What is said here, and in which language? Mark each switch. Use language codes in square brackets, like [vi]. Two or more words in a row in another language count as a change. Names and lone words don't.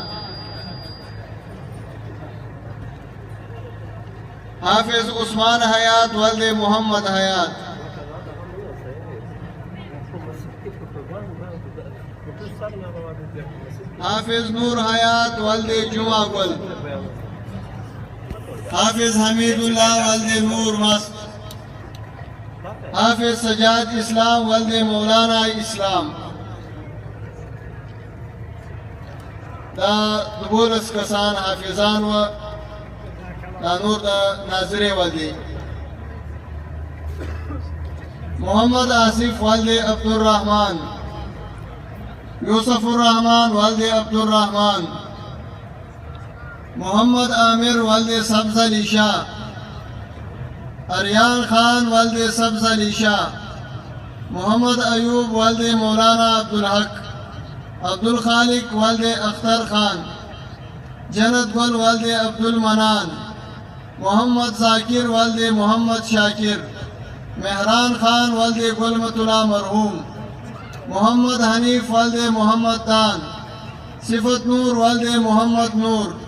[ps] हाफिज उस्मान हयात वाले मोहम्मद हयात, हाफिज नूर हयात वाले जुमा गुल, हाफिज हमीदुल्लाह वाले नूर मस्त, हाफिज सजाद इस्लाम वाले मौलाना इस्लाम। دا دبولس کسان حافظان و دا نور دا ناظری والدی محمد آصف والدی عبدالرحمن، یوسف الرحمن والدی عبدالرحمن، محمد عامر والدی سبز علی شاہ، اریان خان والدی سبز علی شاہ، محمد ایوب والدی مولانا عبدالحق، عبدل خالق والدے اختر خان، جنت گل والدے عبدل منان، محمد ذاکر والدے محمد شاکر، مہران خان والدے گلمت اللہ مرحوم، محمد حنیف والدے محمد دان، صفت نور والدے محمد نور،